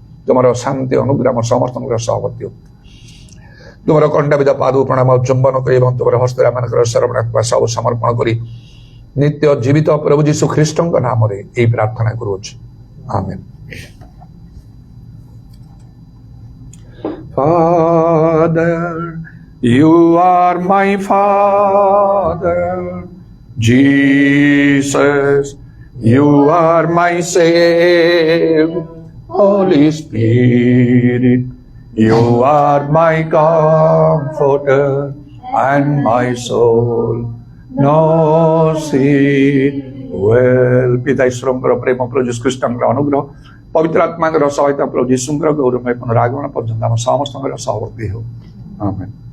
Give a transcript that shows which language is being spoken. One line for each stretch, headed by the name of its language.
Odia: ତୁମର ଶାନ୍ତି ଅନୁଗ୍ରହ ସମସ୍ତଙ୍କର ସହବର୍ତ୍ତୀ ହଉ। ତୁମର କଣ୍ଟାବିଦ ପାଦ ପ୍ରଣାମ ଚୁମ୍ବନ କରି ଏବଂ ତୁମର ହସ୍ତରେ ଆମମାନଙ୍କର ଶରଣାତ୍ମା ସବୁ ସମର୍ପଣ କରି ନିତ୍ୟ ଜୀବିତ ପ୍ରଭୁ ଯୀଶୁ ଖ୍ରୀଷ୍ଟଙ୍କ ନାମରେ ଏହି ପ୍ରାର୍ଥନା କରୁଅଛୁ, ଆମେନ୍।
English: Father, you are my Father. Jesus, you are my Savior. Holy Spirit, you are my comforter and my soul knows it well.
Odia: ପିତା ଈଶ୍ୱରଙ୍କର ପ୍ରେମ, ପ୍ରଭୁ ଯୀଶୁ ଖ୍ରୀଷ୍ଟଙ୍କର ଅନୁଗ୍ରହ, ପବିତ୍ର ଆତ୍ମାଙ୍କର ସହାୟତା, ପ୍ରଭୁ ଯୀଶୁଙ୍କର ଗୌରବମୟ ପୁନରାଗମନ ପର୍ଯ୍ୟନ୍ତ ଆମ ସମସ୍ତଙ୍କର ସହବର୍ତ୍ତୀ ହେଉ, ଆମେନ୍।